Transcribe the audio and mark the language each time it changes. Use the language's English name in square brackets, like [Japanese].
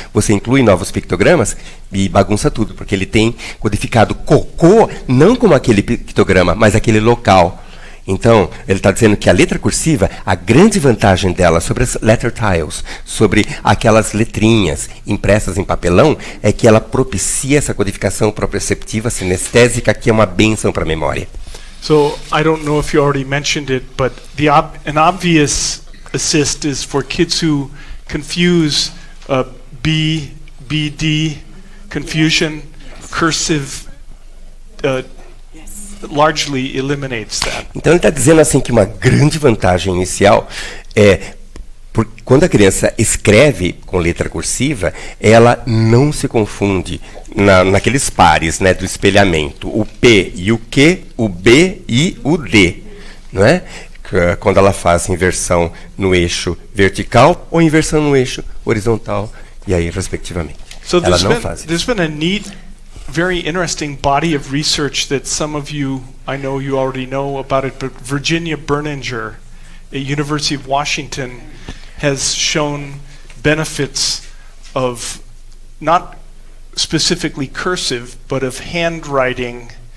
[Portuguese] Você inclui novos pictogramas e bagunça tudo, porque ele tem codificado cocô, não como aquele pictograma, mas aquele local. Então, ele está dizendo que a letra cursiva, a grande vantagem dela sobre as [English] letter tiles, [Portuguese] sobre aquelas letrinhas impressas em papelão, é que ela propicia essa codificação proprioceptiva sinestésica, que é uma bênção para a memória. [English] So I don't know if you already mentioned it, but an obvious assist is for kids who confuse B, D confusion, cursive largely eliminates that. [Portuguese] Então ele está dizendo assim que uma grande vantagem inicial é quando a criança escreve com letra cursiva, ela não se confunde naqueles pares, né, do espelhamento, o P e o Q, o B e o D, não é? Quando ela faz inversão no eixo vertical ou inversão no eixo horizontal, e aí respectivamente. [English] So [Portuguese] Ela não faz isso. [English] there's been a neat, very interesting body of research that some of you, I know you already know about it, but Virginia Berninger at University of Washington has shown benefits of not specifically cursive, but of handwriting